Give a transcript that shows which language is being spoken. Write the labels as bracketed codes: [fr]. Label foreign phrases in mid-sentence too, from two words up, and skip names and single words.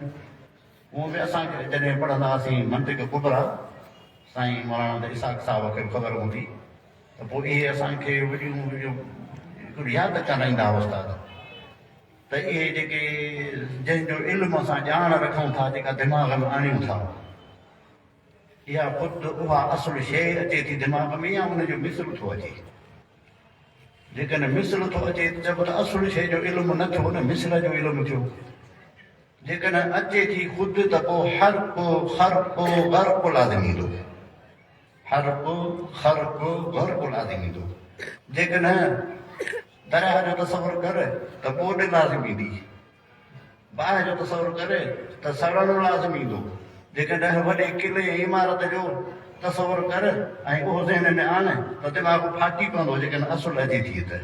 [sd] उहो बि असांखे जॾहिं पढ़ंदा हुआसीं मंतिक़ कुबरा, साईं मौलाना इसाक़ साहिब खे ख़बर हूंदी त पोइ इहे असांखे वॾियूं हिकिड़ी यादि कराईंदा हुआ उस्ताद त इहे जेके जंहिंजो इल्मु असां ॼाण रखूं था, जेका दिमाग़ में आणियूं था, इहा ख़ुदि उहा असुलु शइ अचे थी दिमाग़ में या उनजो मिसरु थो अचे। जेकॾहिं मिसरु थो अचे त चइबो त असुलु शइ जो इल्मु न थियो न, मिसर जो इल्मु थियो। जेकॾहिं अचे थी ख़ुदि त पोइ हर्फ़ु ख़र्फ़ु ग़र्क़ु लाज़िमी ईंदो, हर्फ़ु ख़र्फ़ु ग़र्क़ु लाज़िमी ईंदो। जेकॾहिं दरिया जो तसवुरु कर त ॿोॾि लाज़िमी ईंदी, बाहि जो तसवुरु करे त सड़णु लाज़िमी ईंदो। जेकॾहिं वॾे किले इमारत जो तसवुरु कर ऐं उहो ज़हन में आणे त दिमाग़ फाटी पवंदो जेकॾहिं असुलु अचे थी त।